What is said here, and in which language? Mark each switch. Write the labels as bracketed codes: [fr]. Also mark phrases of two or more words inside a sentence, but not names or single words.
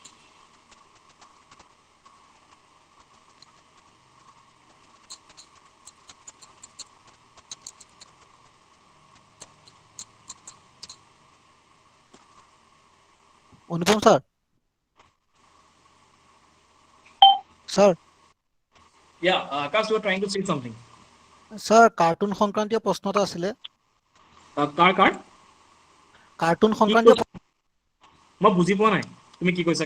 [en] Anupam sir yeah Akash you were trying to say something [as] স্যার কার্টুন সংক্রান্তীয় প্রশ্ন এটা আছিলে কাৰ কার্টুন সংক্রান্তীয় মই বুজি পোৱা নাই তুমি কি কৈছা?